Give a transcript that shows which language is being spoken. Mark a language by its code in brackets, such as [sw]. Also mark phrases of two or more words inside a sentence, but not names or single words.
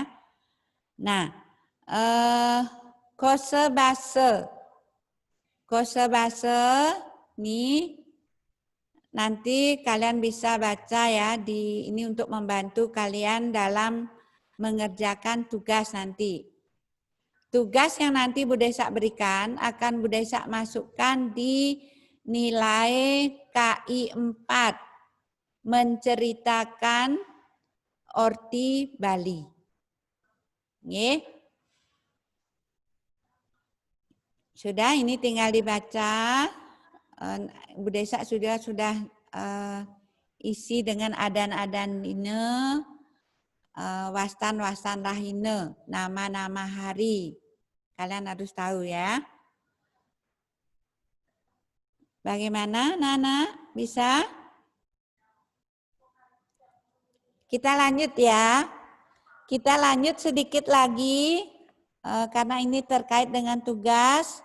[id] Nah, kosebase ini nanti kalian bisa baca ya ini untuk membantu kalian dalam mengerjakan tugas nanti. Tugas yang nanti Bu Desak berikan akan Bu Desak masukkan di nilai KI 4, menceritakan orti Bali. Nggih. Sudah, ini tinggal dibaca. Bu Desak sudah isi dengan adan-adan ini, [ban] wastan-wastan rahine, [id] nama-nama hari. Kalian harus tahu ya. Bagaimana, Nana? Bisa? Kita lanjut ya. Kita lanjut sedikit lagi, karena ini terkait dengan tugas.